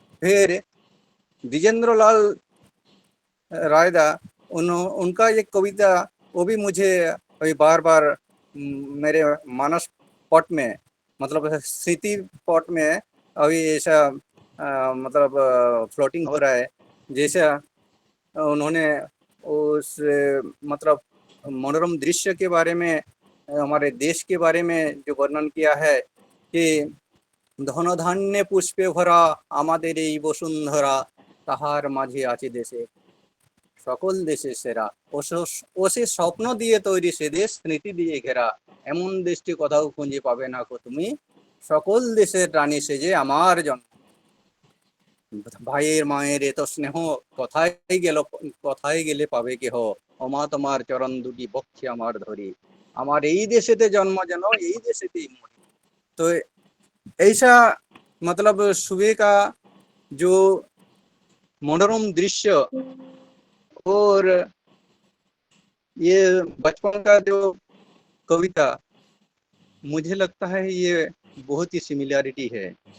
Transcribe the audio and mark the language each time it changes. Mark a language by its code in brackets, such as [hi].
[hi] फिर द्विजेंद्र लाल रायदा उनका एक कविता वो भी मुझे अभी बार बार मेरे मानस पट में मतलब स्मृति पट में अभी ऐसा मतलब फ्लोटिंग हो रहा है। जैसा उन्होंने उस मतलब मनोरम दृश्य के बारे में हमारे देश के बारे में जो वर्णन किया है कि [bn] धन धान्य पुष्पे भरा आमादेर এই বসুন্ধরা তাহার মাঝে আছে দেশে সকল দেশের সেরা ও সে স্বপ্ন দিয়ে তৈরি সে দেশ স্মৃতি দিয়ে ঘেরা এমন দেশটি কোথাও খুঁজে পাবে না কো তুমি সকল দেশের রানী সেজে আমার জন্ম ভাইয়ের মায়ের এত স্নেহ কোথায় গেলে পাবে কেহ ওমা তোমার চরণ দুটি বক্ষে আমার ধরি আমার এই দেশেতে জন্ম যেন এই দেশেতেই মরি। [hi] तो ऐसा मतलब सुबह का जो मनोरम दृश्य और ये बचपन का जो कविता मुझे लगता है ये बहुत ही सिमिलैरिटी है।